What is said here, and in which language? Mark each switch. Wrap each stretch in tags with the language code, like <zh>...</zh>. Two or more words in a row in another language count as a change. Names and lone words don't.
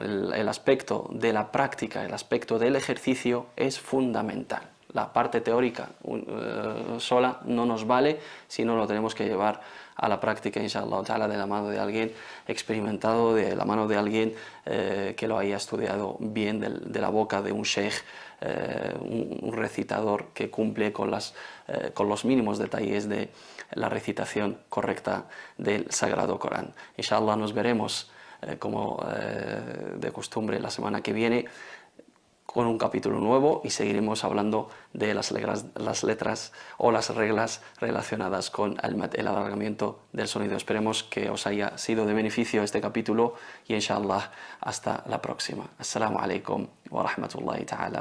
<es>El aspecto de la práctica, el aspecto del ejercicio es fundamental. La parte teórica sola no nos vale, sino lo tenemos que llevar a la práctica,</es> <ar>إن شاء الله تعالى,</ar> <es>de la mano de alguien experimentado, de la mano de alguien que lo haya estudiado bien, de la boca de un sheikh, un recitador que cumple con los mínimos detalles de la recitación correcta del Sagrado Corán. Inshallah nos veremos como de costumbre la semana que viene con un capítulo nuevo y seguiremos hablando de las letras o las reglas relacionadas con el alargamiento del sonido. Esperemos que os haya sido de beneficio este capítulo y inshallah hasta la próxima.</es> <ar>السلام عليكم ورحمة الله تعالى</ar>